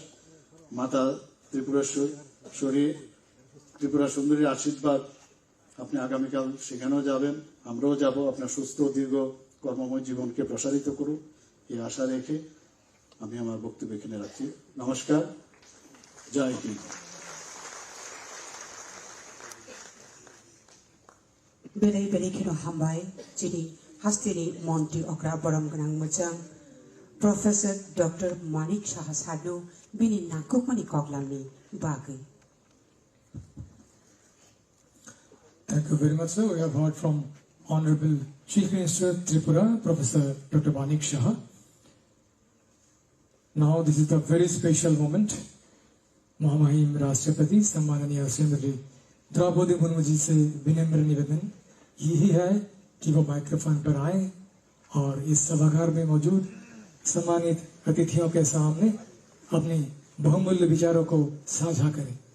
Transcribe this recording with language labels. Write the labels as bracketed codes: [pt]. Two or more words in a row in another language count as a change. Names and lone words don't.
[bn] মাতা ত্রিপুরা সুন্দরীর আশীর্বাদ, আপনি আগামীকাল সেখানেও যাবেন, আমরাও যাব। আপনার সুস্থ দীর্ঘ কর্মময় জীবনকে প্রসারিত করুন এই আশা রেখে আমি আমার বক্তব্য এখানে রাখছি। নমস্কার, [hi] जय हिन्द। [trp] बेरै खेनो हामबाय जिनि हास्तिनि मन्त्रि अग्रा बरम गनां मोजां प्रोफेसर डॉक्टर मानिक साहा साधु बिनि नांगौमानि कग्लांनि बागै। [en] Thank you very much, sir. We have heard from Honorable Chief Minister Tripura, Professor Dr. Manik Saha. Now this is the very special moment. [hi] महामहिम राष्ट्रपति सम्माननीय श्रीमती द्रौपदी मुर्मू जी से विनम्र निवेदन यही है कि वो माइक्रोफोन पर आए और इस सभागार में मौजूद सम्मानित अतिथियों के सामने अपने बहुमूल्य विचारों को साझा करें।